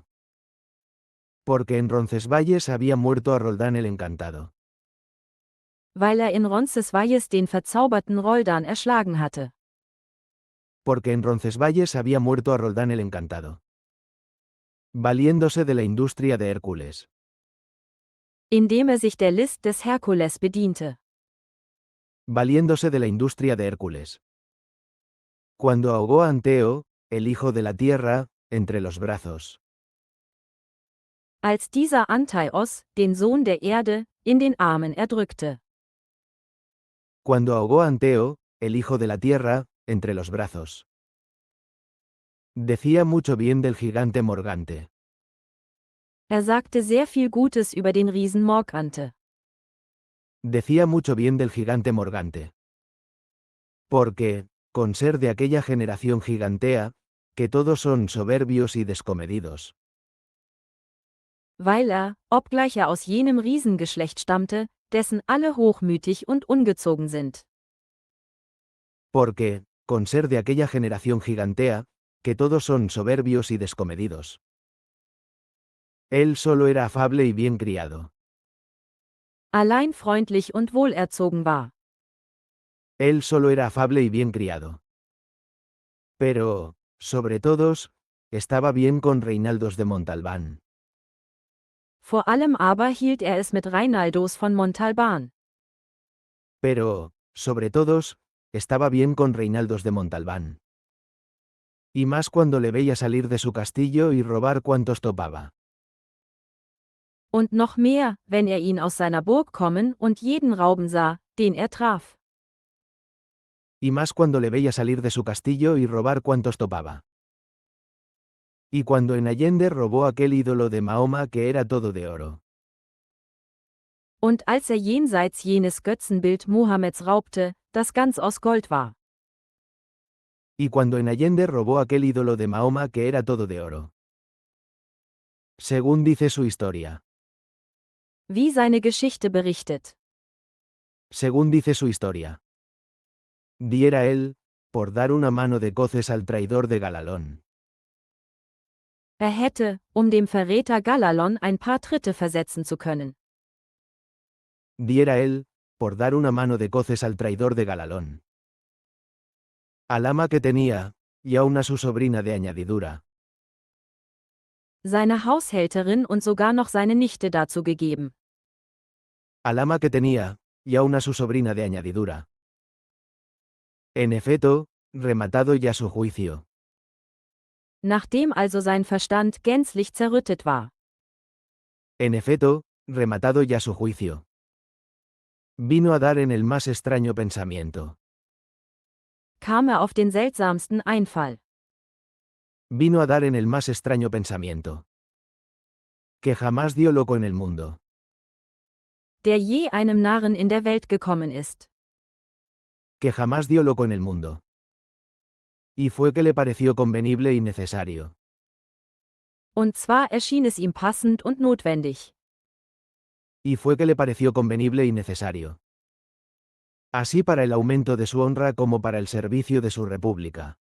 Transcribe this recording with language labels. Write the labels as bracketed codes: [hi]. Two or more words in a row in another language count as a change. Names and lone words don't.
[es] Porque en Roncesvalles había muerto a Roldán el Encantado. [de] Weil er in Roncesvalles den verzauberten Roldan erschlagen hatte. [es] Porque en Roncesvalles había muerto a Roldán el Encantado. Valiéndose de la industria de Hércules. [de] Indem er sich der List des Herkules bediente. [es] Valiéndose de la industria de Hércules. Cuando ahogó a Anteo, el hijo de la tierra, entre los brazos. [de] Als dieser Antaios, den Sohn der Erde, in den Armen erdrückte. [es] Cuando ahogó a Anteo, el hijo de la tierra, entre los brazos. Decía mucho bien del gigante Morgante. [de] Er sagte sehr viel Gutes über den Riesen Morgante. [es] Decía mucho bien del gigante Morgante. Porque, con ser de aquella generación gigantea, que todos son soberbios y descomedidos. [de] Weil er, obgleich er aus jenem Riesengeschlecht stammte, dessen alle hochmütig und ungezogen sind. [es] Porque, con ser de aquella generación gigantea, que todos son soberbios y descomedidos. Él solo era afable y bien criado. [de] Allein freundlich und wohlerzogen war. [es] Él solo era afable y bien criado. Pero, sobre todos, estaba bien con Reinaldos de Montalbán. [de] Vor allem aber hielt er es mit Reinaldos von Montalbán. [es] Pero, sobre todos, estaba bien con Reinaldos de Montalbán. Y más cuando le veía salir de su castillo y robar cuantos topaba. [de] Und noch mehr, wenn er ihn aus seiner Burg kommen und jeden rauben sah, den er traf. [es] Y más cuando le veía salir de su castillo y robar cuantos topaba. Y cuando en Allende robó aquel ídolo de Mahoma que era todo de oro. [de] Und als er jenseits jenes Götzenbild Mohammeds raubte, das ganz aus Gold war. [es] Y cuando en Allende robó aquel ídolo de Mahoma que era todo de oro. Según dice su historia. [de] Wie seine Geschichte berichtet. [es] Según dice su historia. Diera él, por dar una mano de coces al traidor de Galalón. [de] Er hätte, dem Verräter Galalon ein paar Tritte versetzen zu können. [es] Diera él, por dar una mano de coces al traidor de Galalón. Al ama que tenía, y aun a su sobrina de añadidura. [de] Seine Haushälterin und sogar noch seine Nichte dazu gegeben. [es] Al ama que tenía, y aun a su sobrina de añadidura. En efecto, rematado ya su juicio. [de] Nachdem also sein Verstand gänzlich zerrüttet war. [es] En efecto, rematado ya su juicio. Vino a dar en el más extraño pensamiento. [de] Kam er auf den seltsamsten Einfall. [es] Vino a dar en el más extraño pensamiento. Que jamás dio loco en el mundo. [de] Der je einem Narren in der Welt gekommen ist. [es] Que jamás dio loco en el mundo. Y fue que le pareció convenible y necesario. [de] Und zwar erschien es ihm passend und notwendig. [es] Y fue que le pareció convenible y necesario. Así para el aumento de su honra como para el servicio de su república.